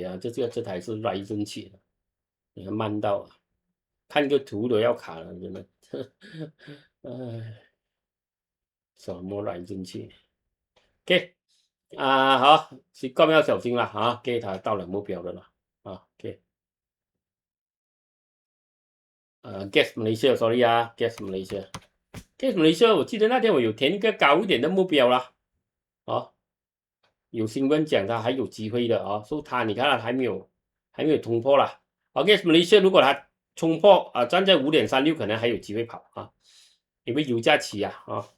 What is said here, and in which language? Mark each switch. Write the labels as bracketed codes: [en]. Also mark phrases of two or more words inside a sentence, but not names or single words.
[zh] 啊，这台是 Ryzen 7的，你看慢到啊，看个图都要卡了，真的，哎。什么来进去？OK 好，习惯要小心了啊！给他到了目标的了。啊 ，OK， Gas Malaysia，sorry 啊，Gas Malaysia，Gas Malaysia，我记得那天我有填一个高一点的目标啦，啊，有新闻讲它还有机会的啊，所以它你看它还没有突破啦。Gas Malaysia 如果它冲破啊，站在5.36可能还有机会跑啊，因为油价起啊